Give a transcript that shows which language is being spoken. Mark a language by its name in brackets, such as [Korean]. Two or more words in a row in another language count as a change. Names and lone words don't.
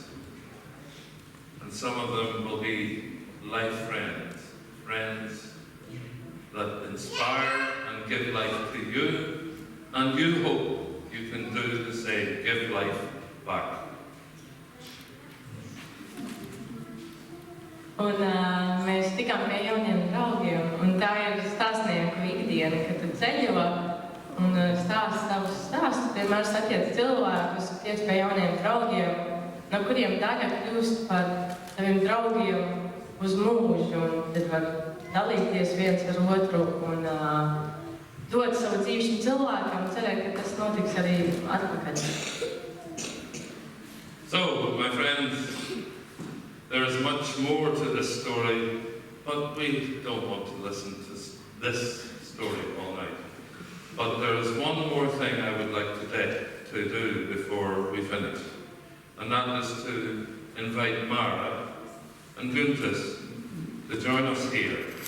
[English] And some of them will be life friends, friends that inspire and give life to you, and you hope you can do the same, give life back. [Latvian] Un mēs tikām pie jauniem draugiem, un tā ir stāstnieku ikdiena, kad ceļo un stāsta savus stāstus. Vienmēr satiec cilvēkus, tiec pie jauniem draugiem, no kuriem daļa kļūst par taviem draugiem uz mūžu, un tad var dalīties viens ar otru un dot savu dzīvi šim cilvēkam un cerēt, ka tas notiks arī atpakaļ. [English] So, my friends, there is much more to this story, but we don't want to listen to this story all night. But there is one more thing I would like to do before we finish, and that is to invite Mara and Guntis to join us here.